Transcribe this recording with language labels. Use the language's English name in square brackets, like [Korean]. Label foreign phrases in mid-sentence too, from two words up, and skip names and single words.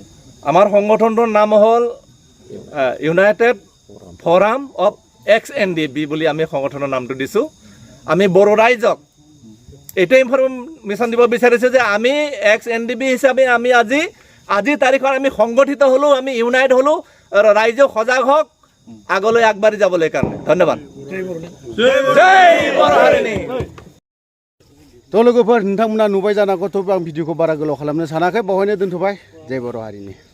[Assamese] আমাৰ সংগঠনটোৰ নাম হ'ল ইউনাইটেড ফৰাম অফ XNDB বুলি আমি সংগঠনৰ নামটো দিছোঁ আমি বড়ো ৰাইজক এইটো ইনফৰমেশ্যন দিব বিচাৰিছোঁ যে আমি XNDB হিচাপে আমি আজি তাৰিখত আমি সংগঠিত হ'লোঁ আমি ইউনাইট হ'লোঁ ৰাইজক সজাগ হওক আগলৈ আগবাঢ়ি যাবলৈ কাৰণে ধন্যবাদ [Bodo] জয় बर' हारिनि थ' लोगोफोर नोंथांमोना नुबाय जानांगौ थ' आं भिडिअखौ बारा गोलाव खालामनो सानाखै बावहायनो दोनथ'बाय जय बर' हारिनि